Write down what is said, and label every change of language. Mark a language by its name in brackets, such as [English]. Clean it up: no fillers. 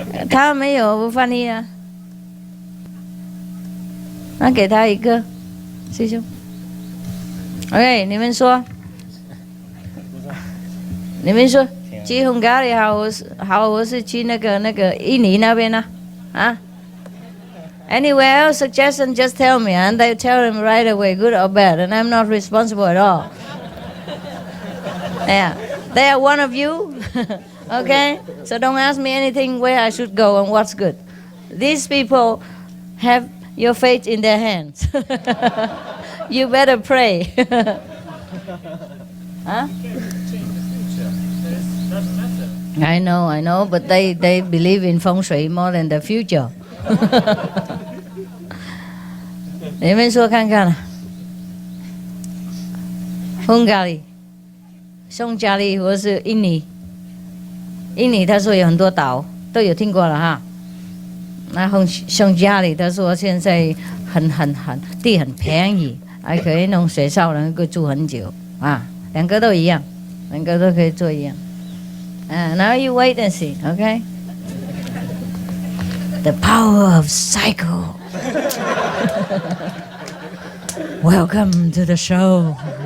[Chinese] 他没有翻译啊，那给他一个，师兄。 [English] OK， [Chinese] 你们说，去匈牙利好，我是去那个印尼那边呢，啊？ [English] Anywhere else suggestion, just tell me, and they tell him right away, good or bad, and I'm not responsible at all. Yeah, they are one of you. Okay, so don't ask me anything where I should go and what's good. These people have your fate in their hands. You better pray. Huh? I know, but they believe in feng shui more than the future. [Chinese] 你们说看看 Hungary 匈牙利或是印尼，印尼他说有很多岛都有听过了哈。那匈牙利他说现在地很便宜，还可以弄学校能够住很久啊，两个都一样，两个都可以做一样。 [English] Now you wait and see, okay? The power of cycle. Welcome to the show.